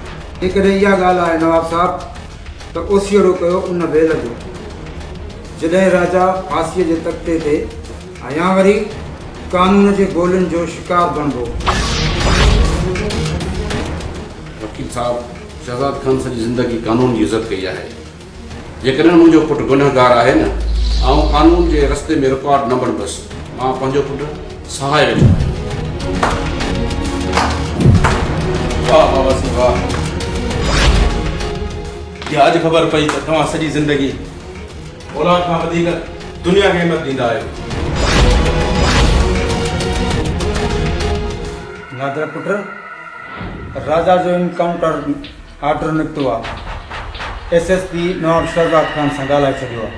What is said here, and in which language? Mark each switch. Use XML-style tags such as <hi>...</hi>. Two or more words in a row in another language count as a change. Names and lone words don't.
<sd>जेकॾहिं इहा ॻाल्हि आहे नवाब साहब त ओसियड़ो कयो उन बेल जो जॾहिं राजा फांसीअ जे तख़्ते ते या वरी कानून जे गोलियुनि जो शिकार बणिबो। वकील साहब शहजाद खान सॼी ज़िंदगी कानून जी इज़त कई आहे। जेकॾहिं मुंहिंजो पुटु गुनहगार आहे न ऐं कानून जे रस्ते में रुकावट न बणिबसि मां पंहिंजो पुटु सहाय वेठो आहियां। वाह बाबा सिंह वाह। ये आज ख़बर पई त तव्हां सॼी ज़िंदगी औलाद खां वधीक दुनिया खे अहमियत ॾींदा आहियो। नादर पुट राजा जो</sd> <en>encounter order</en> <sd>निकितो आहे। एसएसपी नवाब शहजाद खान सां ॻाल्हाए छॾियो आहे।</sd>